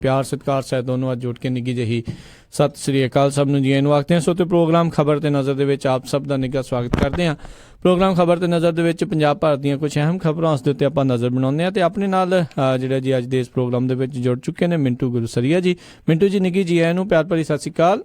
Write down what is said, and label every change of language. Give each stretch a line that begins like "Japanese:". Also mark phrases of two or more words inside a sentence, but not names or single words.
Punjabi: ਪਿਆਰ ਸਤਿਕਾਰ ਸਹਿਤ ਦੋਨੋਂ ਅੱਜ ਜੁੱਟ ਕੇ निੱਘੀ ਜਿਹੀ ਸਤਿ ਸ਼੍ਰੀ ਅਕਾਲ ਸਭ ਨੂੰ ਜੀ ਨੂੰ ਆਖਦੇ ਹਾਂ। ਸੋ ਤੇ ਪ੍ਰੋਗਰਾਮ ਖਬਰ ਤੇ ਨਜ਼ਰ ਦੇ ਵਿੱਚ ਆਪ ਸਭ ਦਾ ਨਿੱਘਾ ਸਵਾਗਤ ਕਰਦੇ ਹਾਂ। ਪ੍ਰੋਗਰਾਮ ਖਬਰ ਤੇ ਨਜ਼ਰ ਦੇ ਵਿੱਚ ਪੰਜਾਬ ਭਾਰਤ ਦੀਆਂ ਕੁਝ ਅਹਿਮ ਖਬਰਾਂ ਉਸ ਦੇ ਉੱਤੇ ਆਪਾਂ ਨਜ਼ਰ ਬਣਾਉਂਦੇ ਹਾਂ ਤੇ ਆਪਣੇ ਨਾਲ ਜਿਹੜਾ ਜੀ ਅੱਜ ਦੇ ਇਸ ਪ੍ਰੋਗਰਾਮ ਦੇ ਵਿੱਚ ਜੁੜ ਚੁੱਕੇ ਨੇ ਮਿੰਟੂ ਗੁਰਸਰੀਆ ਜੀ। ਮਿੰਟੂ ਜੀ ਨਿੱਘੀ ਜੀ ਨੂੰ ਪਿਆਰ ਭਰੀ ਸਤਿ ਸ਼੍ਰੀ ਅਕਾਲ।